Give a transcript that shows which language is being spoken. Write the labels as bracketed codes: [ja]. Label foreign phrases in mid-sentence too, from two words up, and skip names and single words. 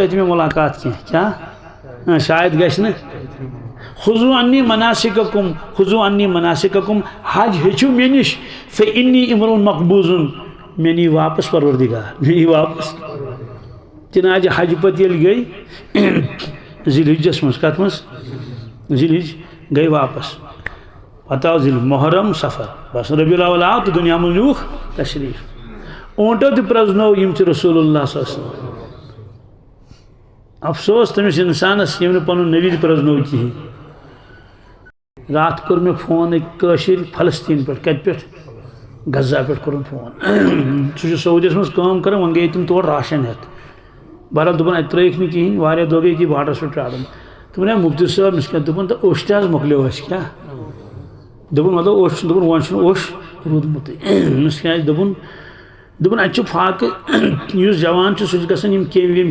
[ks] تۄہہِ مےٚ ملاقات کینٛہہ شاید گژھِ نہٕ [ar] خُذوٗ عنی مناسککم خُذوٗ عنی مناسککم [ks] حج ہیٚچھِو مےٚ نِش [ar] فإنی امرؤ مقبوض [ks] مےٚ نی واپس پروردگار مےٚ نی واپس چنانچہ حج پتہ ییٚلہِ گٔے ذی الحجس مز کت مز ذی الحج گئی واپس پتہ آو ذی محرم سفر بس ربیع الاول آو تو دنیا من نیوکھ تشریف اونٹو تہ پرزنو یم چھ رسول اللہ [ar] صلی اللہ علیہ وسلم [ks] افسوس تمس انسانس یم پن نبی پرزنو کہین رات کور میں فون ایک فلسطین پہ کت پہ غزہ پہ کورن فون سہ سعودیس مز کام کران ون گئی تم تور راشن ہت بہرحال دپن اتہ ترٲیِکھ نہٕ کِہیٖنۍ واریاہ دۄہ گٔے أتی باٹس پٮ۪ٹھ پرٛاران دوٚپُن ہے مفتی صٲب مےٚ چھِ کیٛاہ دوٚپُن تہٕ اوٚش تہِ حظ مۄکلیو اَسہِ کیٛاہ دوٚپُن مطلب اوٚش دوٚپُن وۄنۍ چھُنہٕ اوٚش روٗدمُتٕے مےٚ چھِ کیٛازِ دوٚپُن اَتہِ چھُ فاقہٕ یُس جوان چھُ سُہ چھُ گژھان یِم کیٚمۍ ویٚمۍ